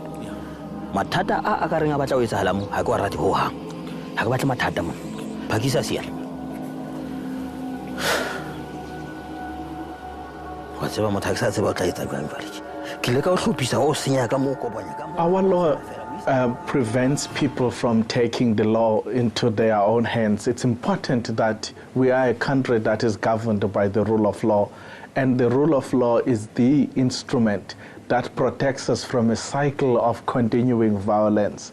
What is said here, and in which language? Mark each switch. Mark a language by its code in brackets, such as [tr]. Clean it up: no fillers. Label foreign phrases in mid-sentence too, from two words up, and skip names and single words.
[st] Mathata a ka reng a batla o etsahala mo ha ke wa rate ho hang. Ha ke batle mathata mona. Phakisa siana. Wa tseba motho ha ke sa tseba o tla etsa jwang jwale. Ke leka o hlophisa o senya ka mo kopanya ka mo. [en] Our law prevents people from taking the law into their own hands. It's important that we are a country that is governed by the rule of law. And the rule of law is the instrument that protects us from a cycle of continuing violence.